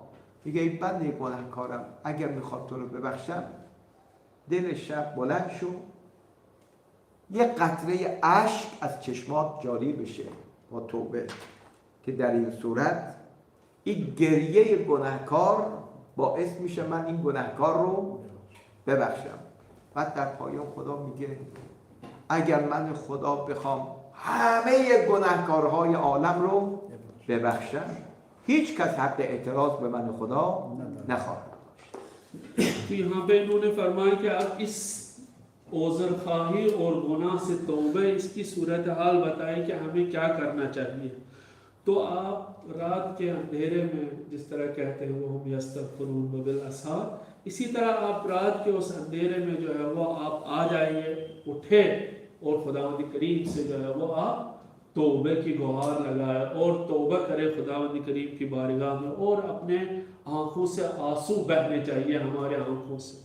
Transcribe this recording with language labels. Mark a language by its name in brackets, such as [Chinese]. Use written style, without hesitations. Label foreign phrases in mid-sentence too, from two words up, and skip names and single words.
[Persian] میگه ای بنده گنهکارم، اگر میخواد تو رو ببخشم، دل شب بلند شو، یه قطره اشک از چشمات جاری بشه با توبه، که در این صورت این گریه گنهکار باعث میشه من این گنهکار رو ببخشم. بعد در پایان خدا میگه اگر من خدا بخوام همه گنهکارهای عالم رو ببخشم، هیچ کس حق اعتراض به من خدا نخواهد. [Hindi] تو यहाँ पे इन्होंने फरमाया कि आप इस ओज़र खाही और गुनाह से तौबे, इसकी सूरत हाल बताएं कि हमें क्या करना चाहिए। तो आप रात के अंधेरे में जिस तरह कहते हैं वो हम [Arabic] يستغفرون بالأسحار, [Hindi] इसी तरह आप रात के उस अंधेरे में जो है वो आप आ जाइए, उठे और खुदावंद करीम से जो है वो आप तौबे की गुहार लगाए और तौबा करे खुदावंद करीम की बारगाह में, और अपने आँखों से आंसू बहने चाहिए हमारे आँखों से।